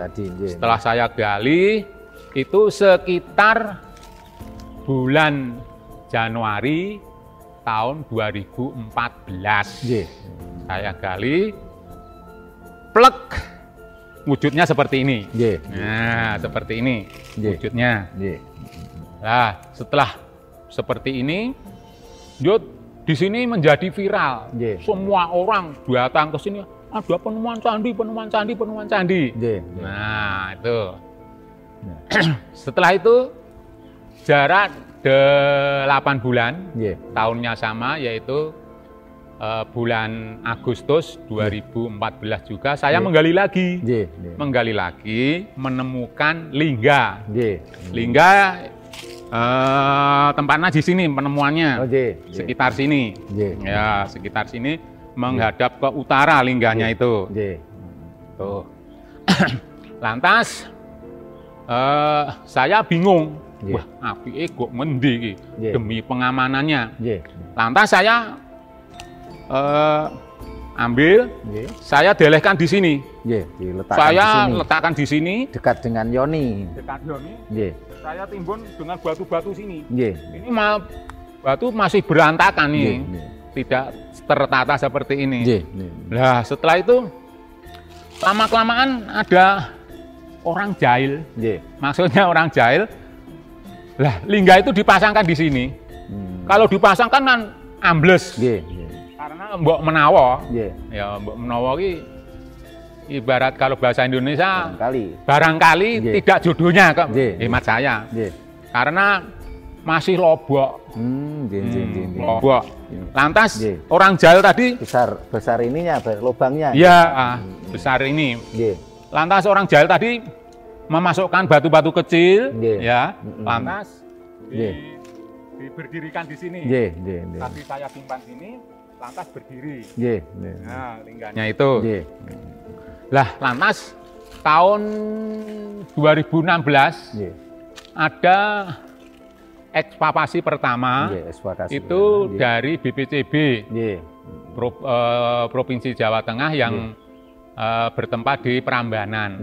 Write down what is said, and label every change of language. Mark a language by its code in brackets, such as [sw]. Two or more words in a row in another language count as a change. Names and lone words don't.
[id] Setelah saya gali, itu sekitar bulan Januari tahun 2014. Saya gali, plek, wujudnya seperti ini. Nggih. Nah, seperti ini Nggih. wujudnya. Nggih. Nah, setelah seperti ini, yo di sini menjadi viral. Nggih. Semua orang datang ke sini, ada penemuan candi, penemuan candi, penemuan candi. Nggih. Nah, itu. Setelah itu jarak 8 bulan, Nggih. tahunnya sama, yaitu bulan Agustus 2014 juga saya menggali lagi. Nggih. Nggih. Menggali lagi, menemukan lingga. Nggih. Lingga tempatnya di sini penemuannya. Oh, nggih. Sekitar sini. Nggih. Ya, sekitar sini menghadap ke utara lingganya itu. Nggih. Tuh. Lantas saya bingung. Nggih. [jv] Wah, apike kok ngendi iki [id] Nggih. demi pengamanannya. Nggih. Lantas saya ambil, Nggih. saya delehkan di sini. Nggih, diletakkan di Saya sini. letakkan di sini. Dekat dengan Yoni. Dekat Yoni. Nggih. Saya timbun dengan batu-batu sini. Nggih. Ini batu masih berantakan nih, Nggih. Nggih. tidak tertata seperti ini. Nggih. Nggih. Nah, setelah itu lama-kelamaan ada orang jahil, Nggih. maksudnya orang jahil. Lah, lingga itu dipasangkan di sini. Kalau dipasangkan kan ambles. Nggih. Nggih. Karena [jv] mbok menawa, [id] Nggih. ya [jv] mbok menawa ki [id] ibarat kalau bahasa Indonesia Kali. barangkali Nggih. tidak jodohnya kok, Nggih. hemat saya. Nggih. Karena masih lobok. Nggih, nggih, nggih, nggih. Lobok. Lantas Nggih. orang jahil tadi, Besar ininya, lubangnya. ya besar ini. Nggih. Lantas orang jahil tadi memasukkan batu-batu kecil, Nggih. ya. Lantas Nggih. diberdirikan di sini. Nggih, nggih, nggih. Tadi saya simpan sini, lantas berdiri. Nggih, nggih. Nah, lingganya itu. Nggih. Lah, lantas tahun 2016 Nggih. ada ekskavasi pertama. Nggih, ekskavasi. Itu Nggih. dari BPCB Nggih. Provinsi Jawa Tengah yang bertempat di Prambanan.